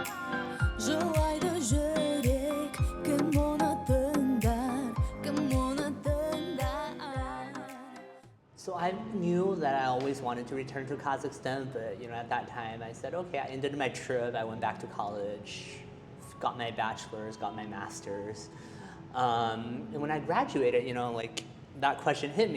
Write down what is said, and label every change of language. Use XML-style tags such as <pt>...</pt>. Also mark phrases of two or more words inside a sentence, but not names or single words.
<kk>Желайды жүрек, кім оны тыңдар, кім оны тыңдар.</kk> <en>So I knew that I always wanted to return to Kazakhstan, but at that time I said, okay, I ended my trip, I went back to college, got my bachelor's, got my master's. And when I graduated, that question hit me.</en>